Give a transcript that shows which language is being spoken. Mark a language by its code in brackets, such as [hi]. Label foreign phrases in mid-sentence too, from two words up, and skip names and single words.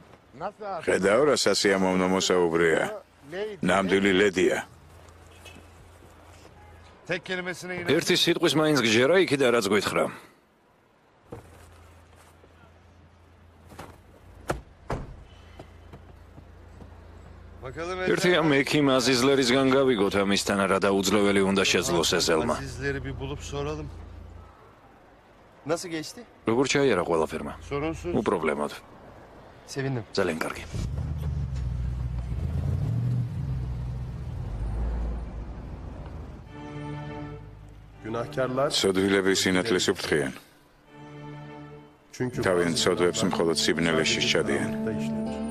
[ka] ხედავ რა სასიამოვნო მოსაუბრეა. ნამდვილი ლედია. [tr] Tek kelimesine inan. [ka] ერთი სიტყვის მაინც გჯერა იქიდან რაც გითხრა. [tr] Bakalım [ka] ერთი ამ ექიმ აზიზლერისგან გავიგოთ ამისთან რა დაუძლეველი უნდა შეძლოს ეზელმა. [tr] Sizleri bir bulup soralım. Nasıl geçti? [ka] როგორ ჩაიარა ყველაფერმა? [tr] Sorunsuz. [ka] უპრობლემოდ. [tr] Sevindim. [ka] ძალიან კარგი. Günahkarlar სოდვილები სინათლეს უფრთხიან. თავიანთ სოდვებს მხოლოდ სიბნელეში სჩადიან.